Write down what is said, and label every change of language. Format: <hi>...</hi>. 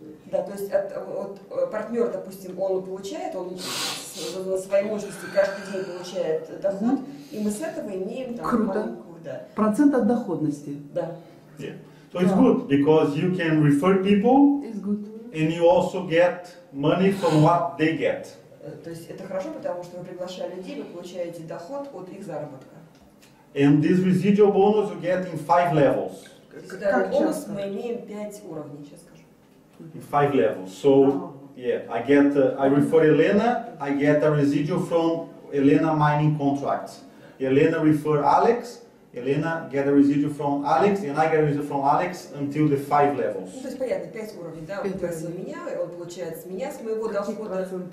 <ru>Да, то есть партнер, допустим, он получает, он на своей мощности каждый день получает доход, и мы с этого имеем там маленькую, да. Процент от доходности. Да.</ru> <en>Yeah. So it's good because you can refer people, It's good. and you also get money from what they get.</en> <ru>То есть это хорошо, потому что вы приглашая людей, вы получаете доход от их заработка.</ru> <en>And this residual bonus you get in 5 levels.</en> <ru>Когда бонус мы имеем 5 уровней, сейчас скажу.</ru> <en>In 5 levels. So yeah, I refer Elena, I get a residual from Elena mining contracts. Elena refer Alex, Elena get a residual from Alex, and I get a residual from Alex until the 5 levels.</en> <ru>Ну, то есть понятно, 5 уровней, да, он пригласил меня, он получает с меня, с моего дохода.</ru>